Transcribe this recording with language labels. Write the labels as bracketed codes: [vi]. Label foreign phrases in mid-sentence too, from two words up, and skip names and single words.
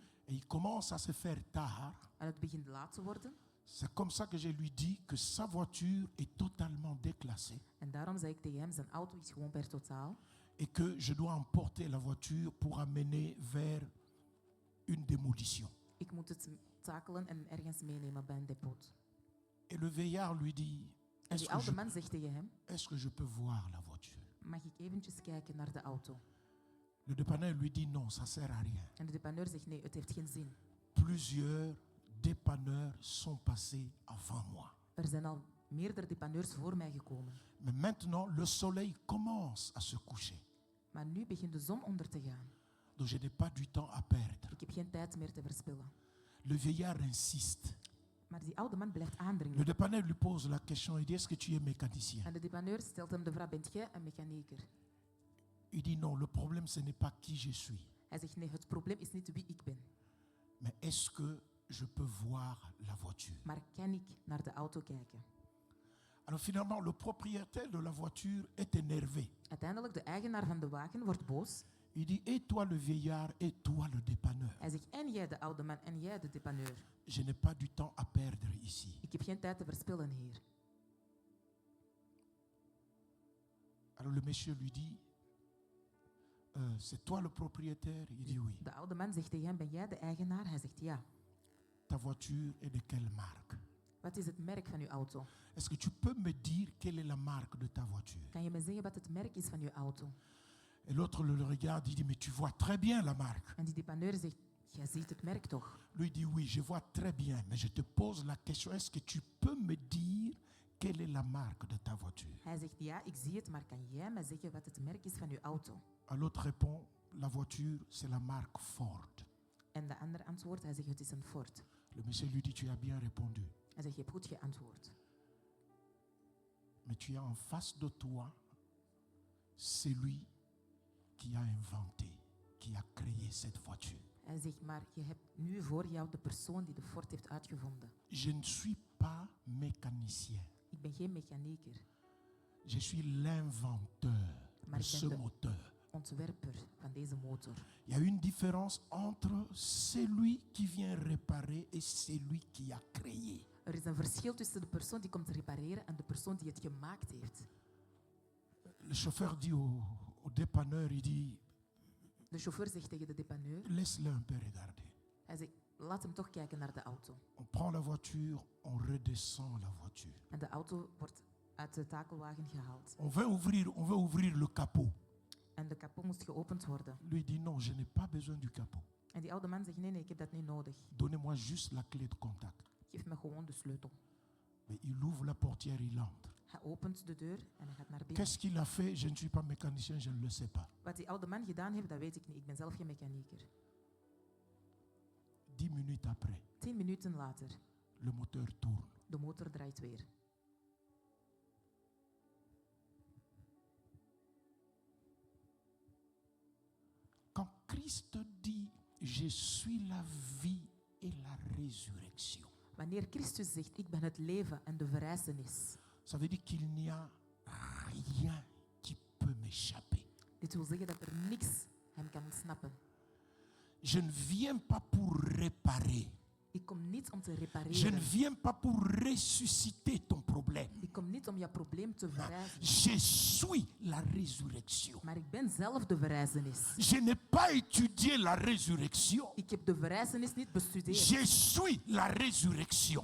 [fr] Et il commence à se faire tard. [nl] En het begint laat te worden. [fr] C'est comme ça que je lui dis que sa voiture est totalement déclassée [nl] En daarom zei ik tegen hem, zijn auto is gewoon per totaal. [fr] et que je dois emporter la voiture pour amener vers une démolition. [nl] Ik moet het takelen en ergens meenemen bij een depot. [fr] Et le veillard lui dit, [nl] En die oude man zegt tegen hem, [fr] est-ce que je peux voir la voiture? [nl] mag ik eventjes kijken naar de auto? [fr] Le dépanneur lui dit, non, ça sert à rien. [nl] En de dépanneur zegt, nee, het heeft geen zin. [fr] Plusieurs dépanneurs sont passés avant moi. [nl] Er zijn al meerdere dépanneurs voor mij gekomen. [fr] Mais maintenant, le soleil commence à se coucher. [nl] Maar nu begint de zon onder te gaan. [fr] Donc je n'ai pas du temps à perdre. [nl] Ik heb geen tijd meer te verspillen. [fr] Le veillard insiste. [nl] Maar die oude man blijft [fr] Le [nl] aandringen. [fr] dépanneur lui pose la question, il dit, est-ce que tu es mécanicien? [nl] En de dépanneur stelt hem de vraag, bent jij een mechanieker? [fr] Il dit, non, le problème, ce n'est pas qui je suis, [nl] Hij zegt, nee, het probleem is niet wie ik ben. [fr] mais est-ce que je peux voir la voiture? [nl] Maar kan ik naar de auto kijken? [fr] Alors finalement, le propriétaire de la voiture est énervé. [nl] Uiteindelijk, de eigenaar van de wagen wordt boos. [fr] Il dit, et toi le vieillard, et toi le dépanneur. [nl] Hij zegt, en jij de oude man, en jij de dépanneur. [fr] Je n'ai pas du temps à perdre ici. [nl] Ik heb geen tijd te verspillen hier. [fr] Alors le monsieur lui dit, c'est toi le propriétaire? Il dit oui. [nl] De oude man zegt tegen hem, ben jij de eigenaar? Hij zegt ja. [fr] Ta voiture est de quelle marque? [nl] Wat is het merk van uw auto? [fr] Est-ce que tu peux me dire quelle est la marque de ta voiture? [nl] Kan je me zeggen wat het merk is van uw auto? [fr] Et l'autre le regarde, il dit, mais tu vois très bien la marque. [nl] En die dépanneur zegt, jij ziet het merk toch? [fr] Lui dit, oui, je vois très bien, mais je te pose la question, est-ce que tu peux me dire quelle est la marque de ta voiture? [nl] Hij zegt, ja, ik zie het, maar kan jij me zeggen wat het merk is van uw auto? [fr] L'autre répond, la voiture, c'est la marque Ford. [nl] En de ander antwoordt, hij zegt, het is een Ford. [fr] Le monsieur lui dit, tu as bien répondu, [nl] Hij zegt, je hebt goed geantwoord. [fr] mais tu as en face de toi celui qui a inventé, qui a créé cette voiture. [nl] Hij zegt, maar je hebt nu voor jou de persoon die de Ford heeft uitgevonden. [fr] Je ne suis pas mécanicien, [nl] Ik ben geen mechanieker, [fr] je suis l'inventeur [nl] Maar [fr] de [nl] ik ben [fr] ce [nl] de- [fr] moteur. [nl] ontwerper van deze motor. [fr] Il y a une différence entre celui qui vient réparer et celui qui a créé. [nl] Er is een verschil tussen de persoon die komt repareren en de persoon die het gemaakt heeft. [fr] Le chauffeur dit au dépanneur, il dit, [nl] De chauffeur zegt tegen de dépanneur, [fr] laisse-le un peu regarder. [nl] hij zegt, laat hem toch kijken naar de auto. [fr] On prend la voiture, on redescend la voiture. [nl] En de auto wordt uit de takelwagen gehaald. [fr] On veut ouvrir le capot. [nl] En de kapot moest geopend worden. [fr] Lui dit non, je n'ai pas besoin du capot. [nl] En die oude man zegt, nee, ik heb dat niet nodig. [fr] Donnez-moi juste la clé de contact. [nl] Geef me gewoon de sleutel. [fr] Mais il ouvre la portière, il entre. [nl] Hij opent de deur en hij gaat naar binnen. [fr] Qu'est-ce qu'il a fait? Je ne suis pas mécanicien, je ne le sais pas. [nl] Wat die oude man gedaan heeft, dat weet ik niet. Ik ben zelf geen mechanieker. [fr] 10 minutes après, [nl] 10 minuten later, [fr] le moteur tourne. [nl] de motor draait weer. [fr] Quand Christ dit, je suis la vie et la résurrection, [nl] Wanneer Christus zegt, ik ben het leven en de verrijzenis. [fr] ça veut dire qu'il n'y a rien qui peut m'échapper. [nl] Dit wil zeggen dat er niks hem kan ontsnappen. [fr] Je ne viens pas pour réparer. [nl] Ik kom niet om te [fr] Je ne [nl] repareren. [fr] viens pas pour ressusciter ton problème. [nl] Ik kom niet om jouw probleem te verrijzen. [fr] Je suis la résurrection. [nl] Maar ik ben zelf de verrijzenis. [fr] Je n'ai pas étudié la résurrection. [nl] Ik heb de verrijzenis niet bestudeerd. [fr] Je suis la résurrection.